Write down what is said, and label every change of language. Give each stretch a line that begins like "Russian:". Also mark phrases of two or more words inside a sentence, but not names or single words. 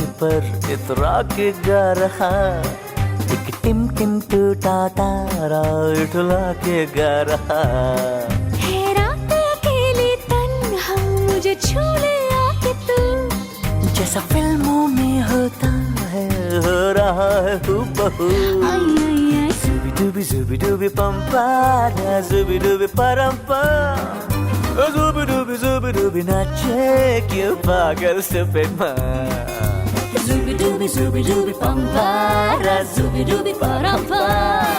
Hindi: पर इतरा के गा रहा, एक टिम टिम टूटा तारा उठला के गा रहा। है रात अकेली तन्हा मुझे छू ले आके तू, जैसा फिल्मों में होता है हो रहा है हूबहू। आई आई आई Zooby dooby pampara, zooby dooby parampam. Zooby dooby नाचे क्यों पागल
English: stupid man. zooby dooby pampara, zooby dooby parampam.